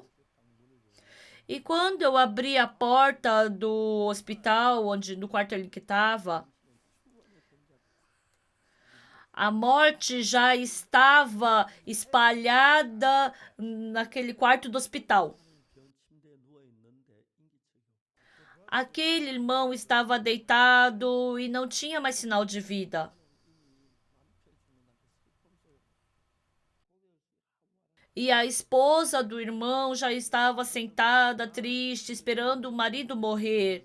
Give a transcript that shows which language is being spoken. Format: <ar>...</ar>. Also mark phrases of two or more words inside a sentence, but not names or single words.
<pt>E quando eu abri a porta do hospital, onde no quarto ele que estava, a morte já estava espalhada naquele quarto do hospital.</pt> <ko>병 침대에 누워 있는데 인기척이</ko> <pt>Aquele irmão estava deitado e não tinha mais sinal de vida. E a esposa do irmão já estava sentada, triste, esperando o marido morrer.</pt>